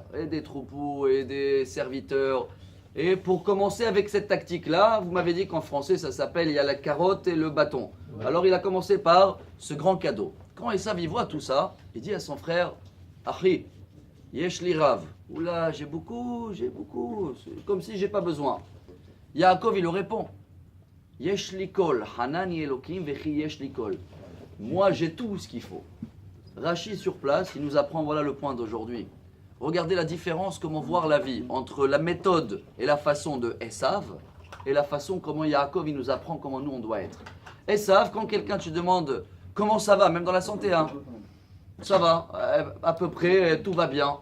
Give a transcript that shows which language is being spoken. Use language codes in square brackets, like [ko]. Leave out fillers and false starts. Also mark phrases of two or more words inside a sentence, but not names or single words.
[fr] Et des troupeaux et des serviteurs. Et pour commencer avec cette tactique-là, vous m'avez dit qu'en français ça s'appelle, il y a la carotte et le bâton. Ouais. Alors il a commencé par ce grand cadeau. Quand Esav y voit tout ça, il dit à son frère, [he] אחי, יש לי רב. [fr] Oula, j'ai beaucoup, c'est comme si j'ai pas besoin. Yaakov il lui répond, [he] יש לי כל, חנני אלוקים וכי יש לי כל. [fr] Moi j'ai tout ce qu'il faut. Rachi sur place, il nous apprend, voilà le point d'aujourd'hui. Regardez la différence, comment voir la vie entre la méthode et la façon de Esav et la façon comment Yaakov il nous apprend comment nous on doit être. Esav, quand quelqu'un te demande comment ça va, même dans la santé, hein, ça va, à peu près, tout va bien.